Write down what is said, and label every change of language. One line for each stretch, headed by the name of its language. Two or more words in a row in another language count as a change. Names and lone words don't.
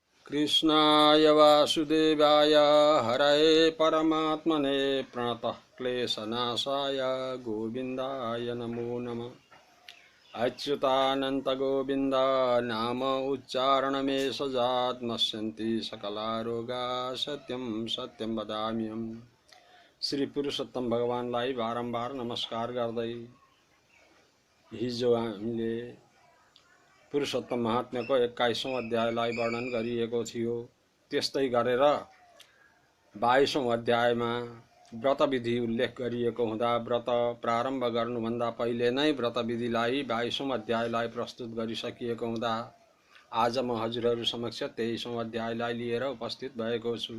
Sanskrit: कृष्णाय वासुदेवाय हरये परमात्मने प्रणतः क्लेशनाशाय गोविन्दाय नमो नमः। अच्युतानंत गोविंद नाम उच्चारणमेषजात् नश्यन्ति सकला रोगा सत्यं सत्यं वदाम्यहम्।
Nepali: श्री पुरुषोत्तम भगवानलाई बारम्बार नमस्कार गर्दै हिजो हामीले पुरुषोत्तम महात्म्यको 21औं अध्यायलाई वर्णन गरिएको थियो। त्यस्तै गरेर 22औं अध्यायमा व्रत विधि उल्लेख गरिएको हुँदा व्रत प्रारम्भ गर्नुभन्दा पहिले नै व्रत विधिलाई 22औं अध्यायलाई प्रस्तुत गरिसकिएको हुँदा आज म हजुरहरू समक्ष 23औं अध्यायलाई लिएर उपस्थित भएको छु।